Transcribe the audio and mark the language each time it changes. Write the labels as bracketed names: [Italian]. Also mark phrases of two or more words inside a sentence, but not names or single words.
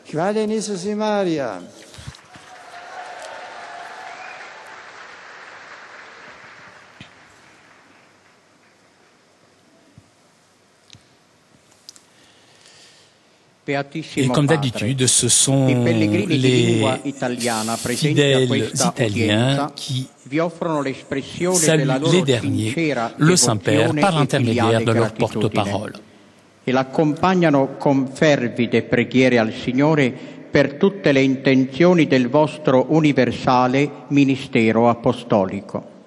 [French] Et comme d'habitude, ce sont les fidèles italiens qui saluent les derniers, le Saint-Père, par l'intermédiaire de leur porte-parole. [Italian] E l'accompagnano con fervide preghiere al Signore per tutte le intenzioni del vostro universale ministero apostolico.